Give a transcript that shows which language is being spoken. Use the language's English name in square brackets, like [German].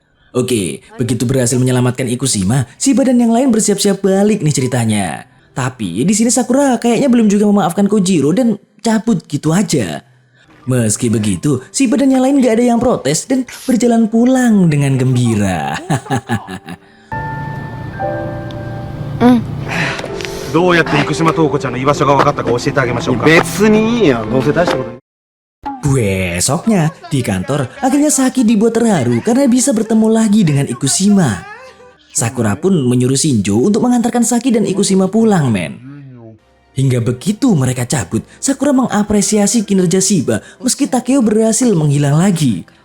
[Indonesian] Oke, begitu berhasil menyelamatkan Ikushima, Shiba dan yang lain bersiap-siap balik nih ceritanya. Tapi di sini Sakura kayaknya belum juga memaafkan Kojiro dan cabut gitu aja. Meski begitu, Shiba dan yang lain gak ada yang protes dan berjalan pulang dengan gembira. [Japanese] どうやって生島東子ちゃんの居場所が分かったか教えてあげましょうか。別にいいや、どうせ大したこと。 [Indonesian] Besoknya di kantor, akhirnya Saki dibuat terharu karena bisa bertemu lagi dengan Ikushima. Sakura pun menyuruh Shinjo untuk mengantarkan Saki dan Ikushima pulang men. Hingga begitu mereka cabut, Sakura mengapresiasi kinerja Shiba meski Takeo berhasil menghilang lagi.